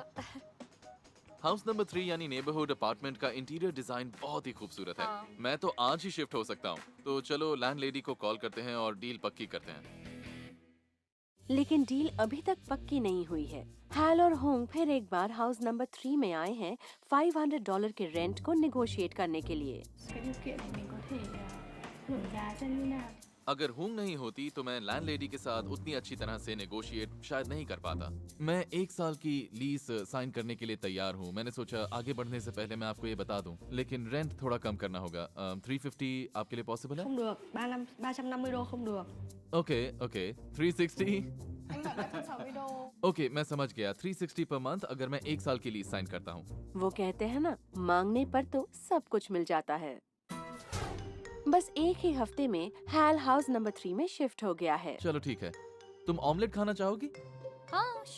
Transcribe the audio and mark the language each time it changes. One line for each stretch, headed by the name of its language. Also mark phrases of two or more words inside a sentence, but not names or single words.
English: house number 3
Hindi: यानी
English: neighborhood apartment
Hindi: का
English: interior design
Hindi: बहुत ही खूबसूरत है। हाँ। मैं तो आज ही शिफ्ट हो सकता हूँ। तो चलो लैंडलेडी को कॉल करते हैं और डील पक्की करते हैं। लेकिन डील अभी तक पक्की नहीं हुई है। हाल और होंग फिर एक बार
English: house number 3
Hindi: में आए हैं $500 के रेंट को निगोशिएट करने के लिए।
Vietnamese: Cái điều kiện thì mình có thể lượng giá xem như nào.
Hindi: अगर हुंग नहीं होती तो मैं लैंडलेडी के साथ उतनी अच्छी तरह से नेगोशिएट शायद नहीं कर पाता। मैं 1 साल की
English: lease sign
Hindi: करने के लिए तैयार हूँ। मैंने सोचा आगे बढ़ने से पहले मैं आपको ये बता दूं, लेकिन रेंट थोड़ा कम करना होगा। 350 आपके लिए पॉसिबल है?
Vietnamese: Không được, 350 đô không được.
English: OK OK, 360.
Vietnamese: Anh bảo 360 đô.
Hindi: ओके, मैं समझ गया। 360
English: per month
Hindi: अगर मैं 1 साल की
English: lease sign
Hindi: करता हूँ। वो कहते हैं ना, मांगने पर तो सब कुछ मिल जाता है। बस एक ही हफ्ते में हैल
English: house number 3
Hindi: में शिफ्ट हो गया है। चलो ठीक है, तुम ऑमलेट खाना चाहोगी? हाँ श्योर।